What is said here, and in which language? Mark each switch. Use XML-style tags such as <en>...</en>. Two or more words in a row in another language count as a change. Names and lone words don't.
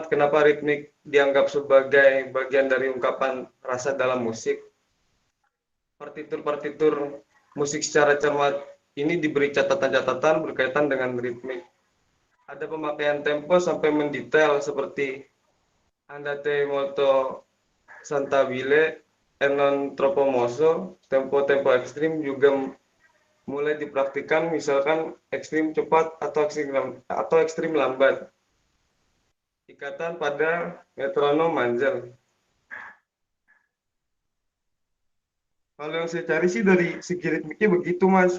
<id>Kenapa ritmik dianggap sebagai bagian dari ungkapan rasa dalam musik? Partitur-partitur musik secara cermat ini diberi catatan-catatan berkaitan dengan ritmik. Ada pemakaian tempo sampai mendetail seperti</id> <it>andate molto cantabile e non troppo mosso.</it> <id>Tempo-tempo ekstrim juga mulai dipraktikkan, misalkan ekstrim cepat atau ekstrim lambat. Ikatan pada metronom manjel. Kalau yang saya cari sih dari segi ritmiknya begitu, Mas.</id>